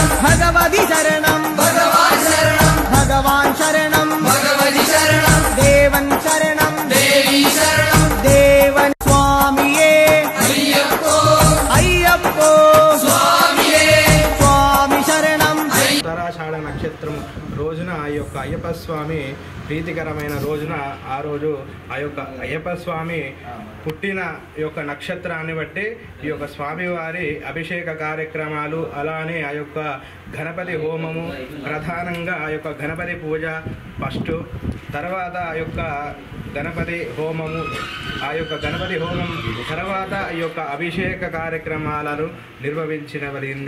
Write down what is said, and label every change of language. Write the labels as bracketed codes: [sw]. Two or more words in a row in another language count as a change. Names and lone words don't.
[ml] ഭഗവതി ശരണം ഭഗവാൻ ശരണം ഭഗവാൻ ശരണം ഭഗവതി ശരണം ദേവൻ ശരണം ദേവി ശരണം ദേവൻ സ്വാമിയേ अय्यप्पो अय्यप्पो स्वामिये സ്വാമി ശരണം [te] ఉత్తరాషాఢ నక్షత్రం రోజున ఆ యొక్క అయ్యప్ప స్వామి ప్రీతికరమైన రోజున ఆ రోజు ఆ యొక్క అయ్యప్ప స్వామి పుట్టిన యొక్క నక్షత్రాన్ని బట్టి ఈ యొక్క స్వామివారి అభిషేక కార్యక్రమాలు అలానే ఆ యొక్క గణపతి హోమము ప్రధానంగా ఆ యొక్క గణపతి పూజ ఫస్ట్ తర్వాత ఆ యొక్క గణపతి హోమము ఆ యొక్క గణపతి హోమం తర్వాత ఈ యొక్క అభిషేక కార్యక్రమాలను నిర్వహించబడింది.